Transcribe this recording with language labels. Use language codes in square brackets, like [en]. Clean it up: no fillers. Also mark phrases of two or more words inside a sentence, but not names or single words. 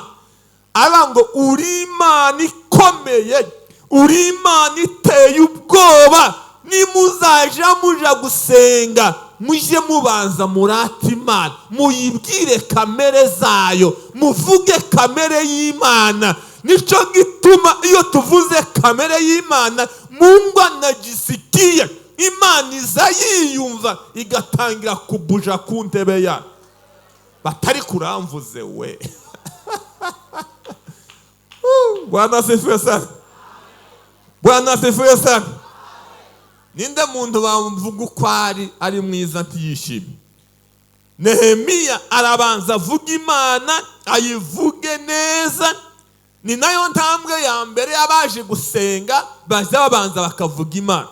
[rn] Ngo uri Imana ikomeye, uri Imana iteye ubwoba, nimuzaja muja gusenga muje mubanza murata Imana, muyibwire kamere zayo, muvuge kamere y'Imana. Nico gituma iyo tuvuze kamere y'Imana, [sw] Mungu anajisikia, [rn] Imana iza yiyumva igatangira kubuja ku ntebe yayo. Batari kuramvuze we. [sw] Bwana asifiwe sana. Bwana asifiwe sana. [rn] Ninde muntu bavuga uko ari mwiza ntiyishimye? Nehemiya arabanza avuga Imana, ayivuge neza. Ni nayo ntambwe ya mbere yabaje gusenga, baza babanza bakavuga Imana.